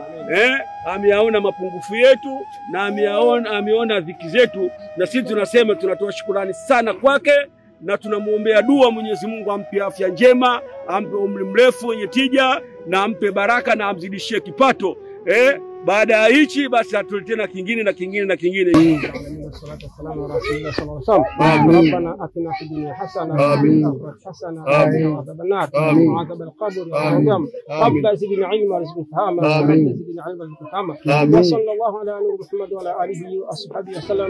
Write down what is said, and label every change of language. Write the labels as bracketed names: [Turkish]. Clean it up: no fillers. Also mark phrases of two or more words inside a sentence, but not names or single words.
[Swahili] Ameyaona mapungufu yetu na ameona dhiki zetu, na sisi tunasema tunatoa shukrani sana kwake, na tunamuombea dua Mwenyezi Mungu ampe afya njema, ampe umri mrefu wenye tija, na ampe baraka na amzidishie kipato. Baada ya hichi basi atuletee na kingine na kingine na kingine. [Arabic] والصلاة والسلام على رسول الله صلى الله عليه وسلم. ربنا آتنا في الدنيا حسنة وفي الآخرة حسنة وقنا عذاب النار وعذاب القبر والعذاب. ربنا زدنا علما ورزقنا فهما ربنا زدنا علما ورزقنا فهما. وصلى الله على نور محمد وعلى آله وأصحابه وسلم.